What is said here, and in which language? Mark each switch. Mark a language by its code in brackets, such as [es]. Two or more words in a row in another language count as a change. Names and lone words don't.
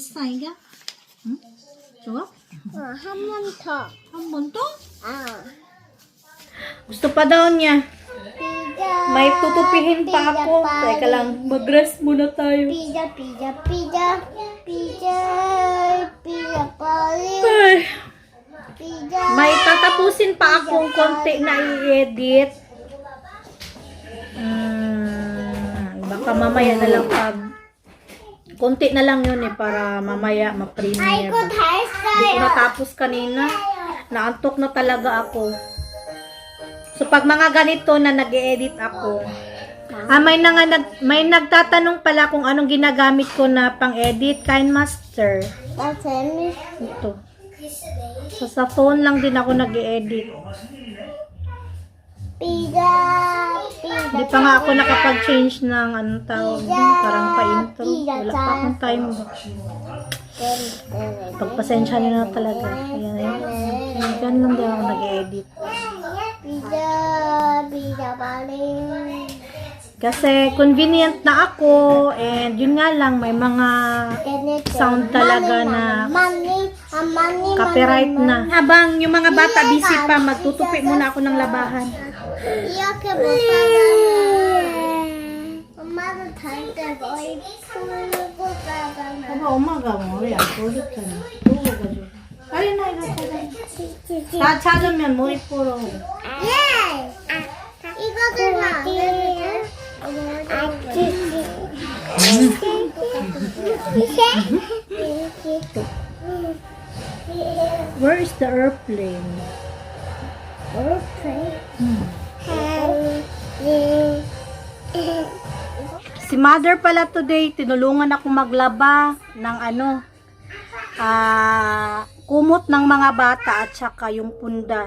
[ko] 이게? 응? 좋아? 한 번 더. 한 번 더? 아. [tl] Gusto pa daw niya. [ko] 피자. [tl] May tutupihin pa ako. Teka lang, mag-rest muna tayo. [ko] 피자, 피자, 피자. 피자. 피자 빨리. Ay, 피자. [tl] may tatapusin pa akong konti na i-edit. Baka mamaya na lang pag konti na lang yun para mamaya ma-premiere. [ko] 아이고 다 [tl] Hindi ko [ko] 했어요. [tl] natapos kanina. Naantok na talaga ako. So, pag mga ganito na nag-edit ako, may nagtatanong pala kung anong ginagamit ko na pang-edit. KineMaster. [ko] 나 재밌. [tl] Ito. So, sa phone lang din ako nag-edit. [ko] 피자. 피자. [tl] Hindi pa nga ako nakapag-change ng anong tawag dun, parang pa-intro. Wala pa akong time. Pagpasensya nyo na talaga. Ayan, ayan. Ganun lang din ako nag-edit. [ko] 피자. 피자 빨리. [tl] Kasi convenient na ako and yun nga lang may mga sound talaga na copyright na. Habang yung mga bata busy pa, magtutupi muna ako ng labahan. [ko] 이렇게 못 살아요. 엄마도 다닐 때 머리 풀고 가잖아. [tl] Aba, umaga mo. Yan, tulog ka na. Tulog ka dyan. Ayun na, ikaw. [ko] 찾으면 머리 풀어. 예! 이거들 안 돼. [en] Where is the airplane? [tl] Si mother pala today, tinulungan ako maglaba ng kumot ng mga bata at saka yung punda.